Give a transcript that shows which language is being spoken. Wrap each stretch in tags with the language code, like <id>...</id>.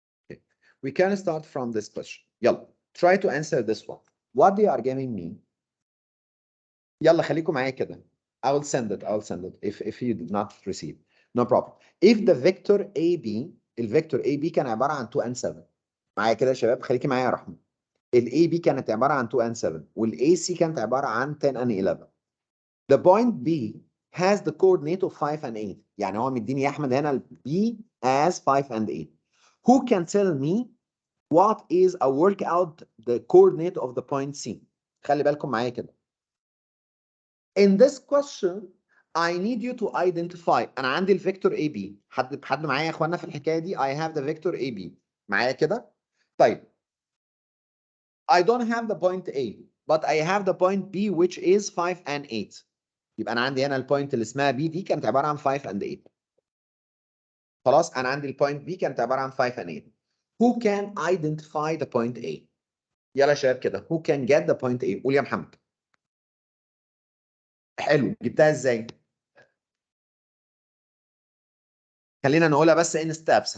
<en>Okay. We can start from this question. يلا, try to answer this one. What they are giving me. يلا</en> <ar>خليكم معايا كده.</ar> <en>I will send it if you did not receive. No problem. If the vector AB,</en> <ar>الفيكتور AB كان عبارة عن</ar> <en>2 and 7.</en> <ar>معايا كده يا شباب, خليكي معايا يا رحمة. ال AB كانت عبارة عن 2 and 7 وال AC كانت عبارة عن 10 and 11.</ar> <en>The point B has the coordinate of 5 and 8.</en> <ar>يعني هو مديني يا أحمد هنا ال B as 5 and 8.</ar> <en>Who can tell me what is a work out the coordinate of the point C?</en> <ar>خلي بالكم معايا كده.</ar> <en>In this question, I need you to identify.</en> <ar>أنا عندي الفيكتور AB. حد معايا يا إخوانا في الحكاية دي؟</ar> <en>I have the vector AB.</en> <ar>معايا كده؟ طيب.</ar> <en>I don't have the point A, but I have the point B which is 5 and 8.</en> <ar>يبقى أنا عندي هنا البوينت اللي اسمها B دي كانت عبارة عن 5 and 8. خلاص أنا عندي البوينت B كانت عبارة عن 5 and 8.</ar> <en>Who can identify the point A? يلا يا شباب كده. Who can get the point A? قول يا محمد.</en> <ar>حلو, جبتها ازاي؟ خلينا نقولها بس ان ستابس.</ar>